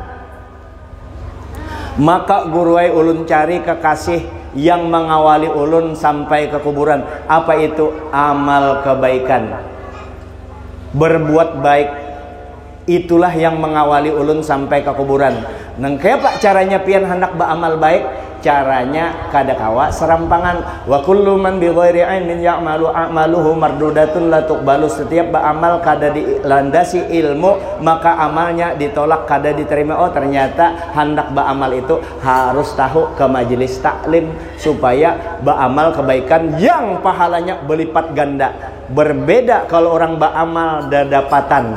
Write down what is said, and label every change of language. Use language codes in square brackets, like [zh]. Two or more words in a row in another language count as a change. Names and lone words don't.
[bjn] Maka guruai ulun cari kekasih yang mengawali ulun sampai ke kuburan. Apa itu? Amal kebaikan, berbuat baik. Itulah yang mengawali ulun sampai ke kuburan. Nang kaya pak caranya pian hendak beramal baik, caranya kada kawa serampangan. [ar] وكل من بغير علم يعمل أعماله مردودة لا تقبل. [bjn] Setiap beramal kada dilandasi ilmu maka amalnya ditolak, kada diterima. Oh ternyata hendak beramal itu harus tahu ke majelis taklim supaya beramal kebaikan yang pahalanya berlipat ganda. Berbeda kalau orang beramal dadapatan.